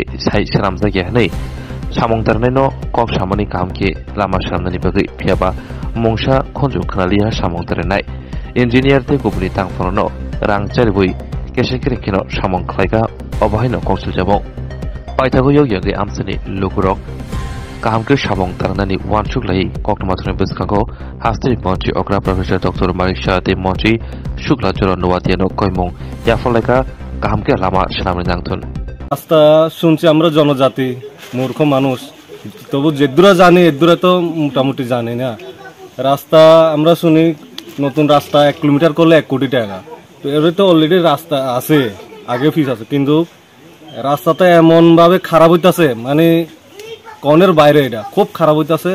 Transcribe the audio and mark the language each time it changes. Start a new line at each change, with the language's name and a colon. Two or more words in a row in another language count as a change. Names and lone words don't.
Turkic languages: Sai Sanamjaka Hanai samongtarnaino kok samani kamke lama sanamnani bagui phiaba mongsa khonju khnaliha samongtarnai engineer te kubni tangphorono rang charibui kesekerekino samongkhlaiga obahaino kokseljamo paithago yogyage amsani lukurok kahamke samongtarnani wanshuklai kokmathone biskango hastri monchi okra professor dr Marisha te monchi shukla joro nowatiano koimong yafalaika kahamke lama sanamni nangthon
Bangla: রাস্তা শুনছি আমরা জনজাতি মূর্খ মানুষ, তবু যেদূরা জানি এদূরা তো মোটামুটি জানি না। রাস্তা আমরা শুনি নতুন রাস্তা 1 কিলোমিটার করলে 1 কোটি টাকা, তো এর তো অলরেডি রাস্তা আছে আগে ফিস আছে, কিন্তু রাস্তাটা এমনভাবে খারাপ হইতেছে মানে কনের বাইরে এটা খুব খারাপ হইতেছে।